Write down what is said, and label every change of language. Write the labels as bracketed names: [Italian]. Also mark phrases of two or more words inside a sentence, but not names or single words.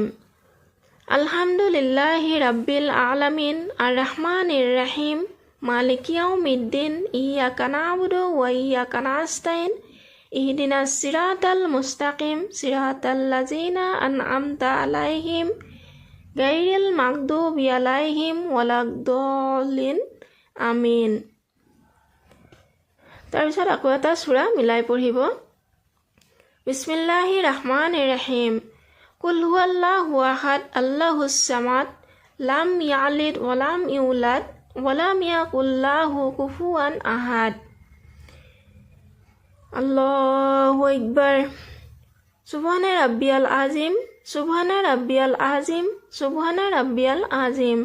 [Arabic] الحمد لله رب العالمين الرحمن الرحيم مالك يوم الدين إياك نعبد وإياك نستعين اهدنا الصراط المستقيم صراط الذين أنعمت عليهم غير المغضوب عليهم ولا الضالين آمين. [Assamese] তাৰপিছত আকৌ এটা সূৰা মিলাই পঢ়িব। [Arabic] بسم الله الرحمن الرحيم. قل هو الله أحد الله الصمد لم يلد ولم يولد ولم يكن له كفوا أحد. الله أكبر. سبحان ربي العظيم، سبحان ربي العظيم، سبحان ربي العظيم.